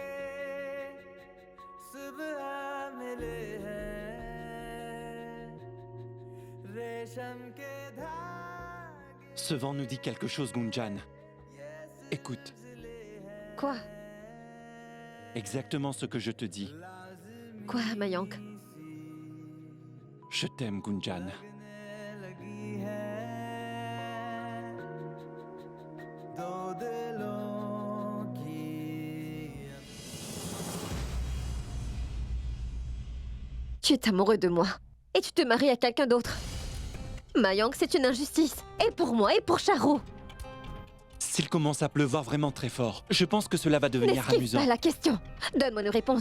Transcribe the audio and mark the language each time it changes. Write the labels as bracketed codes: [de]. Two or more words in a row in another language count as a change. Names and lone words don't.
[hi] सुबह मिले हैं रेशम के धागे [fr] Ce vent nous dit quelque chose, Gunjan. Écoute, Quoi? exactement ce que je te dis. Quoi, Mayank? Je t'aime, Gunjan. [hi] लगी है दो दिलों की [fr] Tu es amoureux de moi. Et tu te maries à quelqu'un d'autre. Mayank, c'est une injustice. Et pour moi, et pour Charu. S'il commence à pleuvoir vraiment très fort, je pense que cela va devenir N'esquive amusant. pas la question. Donne-moi une réponse.